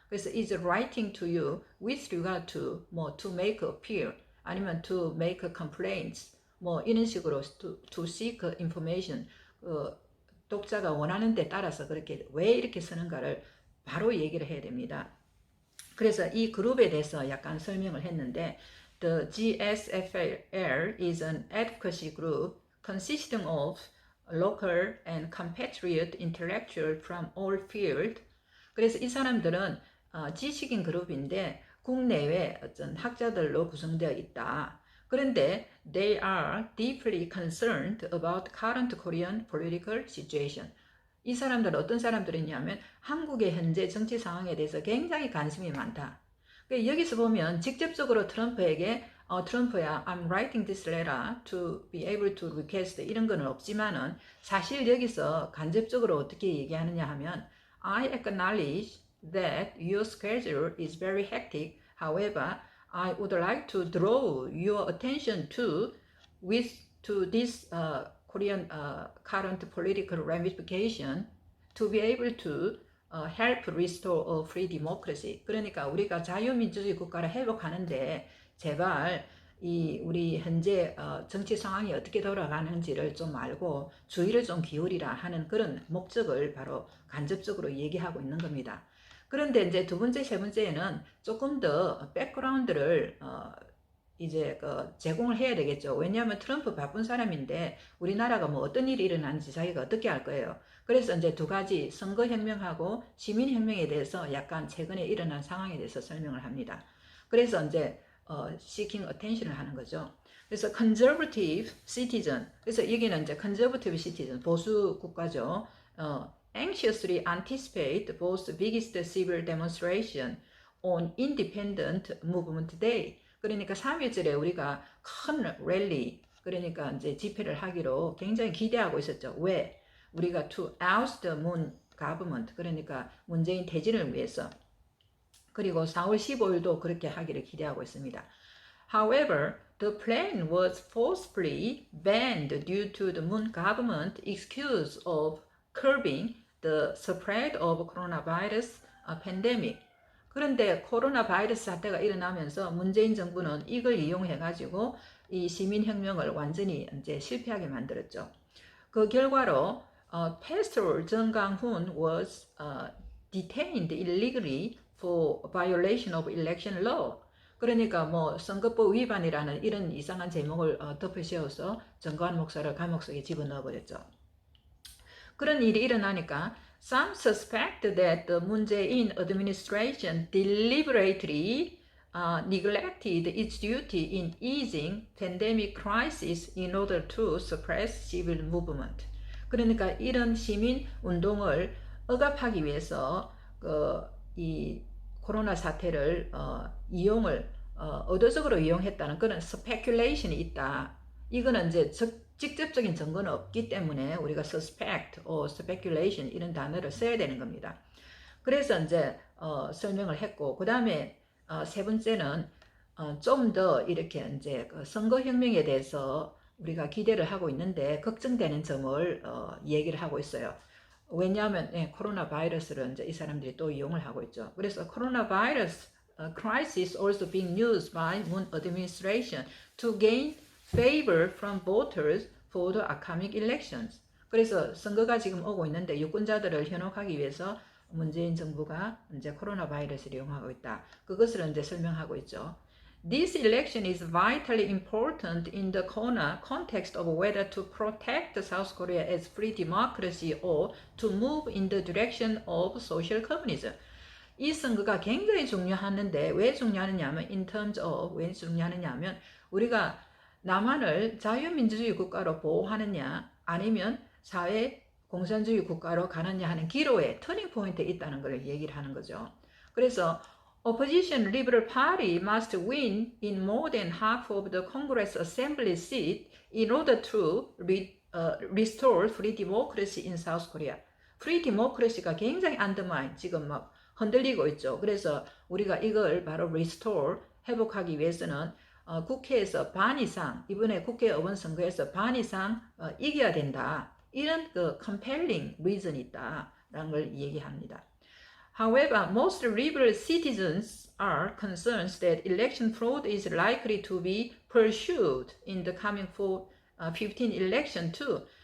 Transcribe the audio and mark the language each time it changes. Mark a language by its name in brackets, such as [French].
[Korean] 그래서 [English] is writing to you with regard to [Korean] 뭐 [English] to make appeal, [Korean] 아니면 [English] to make complaints, [Korean] 뭐 이런 식으로 [English] to seek information, [Korean] 독자가 원하는 데 따라서 그렇게 왜 이렇게 쓰는가를 바로 얘기를 해야 됩니다. 그래서 이 그룹에 대해서 약간 설명을 했는데, [English] The GSFL is an advocacy group consisting of local and compatriot intellectual from all fields. [Korean] 그래서 이 사람들은 지식인 그룹인데 국내외 어떤 학자들로 구성되어 있다. 그런데 [English] they are deeply concerned about current Korean political situation. [Korean] 이 사람들은 어떤 사람들이냐면 한국의 현재 정치 상황에 대해서 굉장히 관심이 많다. 여기서 보면 직접적으로 트럼프에게 트럼프야, [English] I'm writing this letter to be able to request [Korean] 이런 건 없지만은, 사실 여기서 간접적으로 어떻게 얘기하느냐 하면 [English] I acknowledge that your schedule is very hectic. However, I would like to draw your attention to this Korean current political ramification to be able to help restore a free democracy. [Korean] 그러니까 우리가 자유민주주의 국가를 회복하는데 제발 우리 현재 정치 상황이 어떻게 돌아가는지를 좀 알고 주의를 좀 기울이라 하는 그런 목적을 바로 간접적으로 얘기하고 있는 겁니다. 그런데 이제 두 번째, 세 번째에는 조금 더 백그라운드를 이제 제공을 해야 되겠죠. 왜냐하면 트럼프 바쁜 사람인데 우리나라가 뭐 어떤 일이 일어나는지 자기가 어떻게 알 거예요. 그래서 이제 두 가지, 선거혁명하고 시민혁명에 대해서 약간 최근에 일어난 상황에 대해서 설명을 합니다. 그래서 이제 seeking attention을 하는 거죠. 그래서 conservative citizen, 그래서 여기는 이제 conservative citizen, 보수 국가죠. [English] anxiously anticipate both biggest civil demonstration on Independent Movement Day. [Korean] 그러니까 3일절에 우리가 큰 랠리, 그러니까 이제 집회를 하기로 굉장히 기대하고 있었죠. 왜? 우리가 [English] to oust the moon government, [Korean] 그러니까 문재인 퇴진을 위해서. 그리고 4월 15일도 그렇게 하기를 기대하고 있습니다. [English] However, the plan was forcibly banned due to the Moon government excuse of curbing the spread of coronavirus pandemic. [Korean] 그런데 코로나 바이러스 사태가 일어나면서 문재인 정부는 이걸 이용해 가지고 이 시민혁명을 완전히 이제 실패하게 만들었죠. 그 결과로 [English] Pastor 정강훈 was detained illegally for violation of election law. [Korean] 그러니까 뭐 선거법 위반이라는 이런 이상한 제목을 덮어씌워서 정광훈 목사를 감옥 속에 집어넣어 버렸죠. 그런 일이 일어나니까 [English] some suspect that the Moon Jae-in administration deliberately neglected its duty in easing pandemic crisis in order to suppress civil movement. [Korean] 그러니까 이런 시민 운동을 억압하기 위해서 이 코로나 사태를 이용을 의도적으로 이용했다는 그런 speculation이 있다. 이거는 이제 직접적인 증거는 없기 때문에 우리가 suspect, speculation 이런 단어를 써야 되는 겁니다. 그래서 이제 설명을 했고, 그 다음에 세 번째는 좀 더 이렇게 이제 그 선거혁명에 대해서 우리가 기대를 하고 있는데 걱정되는 점을 얘기를 하고 있어요. 왜냐하면 코로나 바이러스를 이제 이 사람들이 또 이용을 하고 있죠. [English] 그래서 코로나 바이러스 crisis also being used by Moon administration to gain favor from voters for the upcoming elections. [Korean] 그래서 선거가 지금 오고 있는데 유권자들을 현혹하기 위해서 문재인 정부가 이제 코로나 바이러스를 이용하고 있다. 그것을 이제 설명하고 있죠. [English] This election is vitally important in the context of whether to protect South Korea as free democracy or to move in the direction of social communism. [Korean] 이 선거가 굉장히 중요하는데 왜 중요하느냐면 [English] in terms of [Korean] 왜 중요하느냐면 우리가 남한을 자유민주주의 국가로 보호하느냐 아니면 사회 공산주의 국가로 가느냐 하는 기로에 터닝 포인트에 있다는 걸 얘기를 하는 거죠. [English] 그래서 Opposition Liberal Party must win in more than half of the Congress Assembly seat in order to restore free democracy in South Korea. [Korean] free democracy가 굉장히 undermine, 지금 막 흔들리고 있죠. 그래서 우리가 이걸 바로 restore, 회복하기 위해서는 국회에서 반 이상, 이번에 국회의원 선거에서 반 이상 이겨야 된다. 이런 그 compelling reason이 있다라는 걸 얘기합니다. [English] However, most liberal citizens are concerned that election fraud is likely to be pursued in the coming 15 election too.